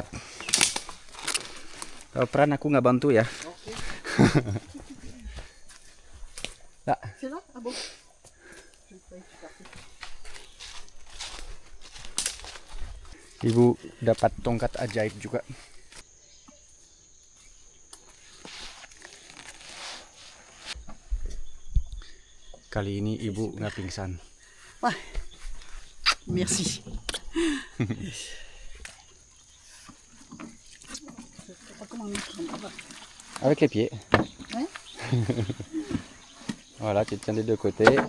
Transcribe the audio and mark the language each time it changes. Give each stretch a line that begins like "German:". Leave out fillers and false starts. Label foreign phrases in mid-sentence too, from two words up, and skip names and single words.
Indonesian: Kalau peran aku nggak bantu ya. Nah.
French: C'est là? Ah bon?
Indonesian: Ibu dapat tongkat ajaib juga. Kali ini ibu nggak pingsan. Wah,
French: merci. Avec les pieds. Ouais. Voilà, tu tiens des deux côtés.